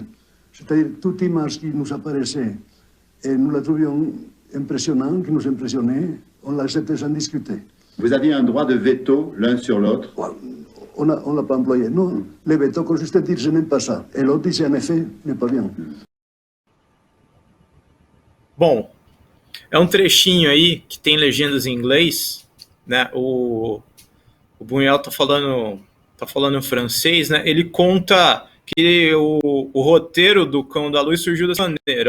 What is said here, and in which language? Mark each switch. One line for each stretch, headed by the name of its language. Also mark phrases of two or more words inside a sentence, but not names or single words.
French: C'est-à-dire toute image qui nous apparaissait et nous la trouvions impressionnante, qui nous impressionnait, on l'acceptait sans discuter. Vous aviez un droit de veto l'un sur l'autre? On ne l'a pas employé. Non, le veto consistait à dire je n'aime pas ça. Et l'autre disait en effet, n'est pas bien.
Portuguese: Bom, é um trechinho aí que tem legendas em inglês, né? O Buñuel tá falando em francês, né? Ele conta que o roteiro do Cão da Luz surgiu dessa maneira.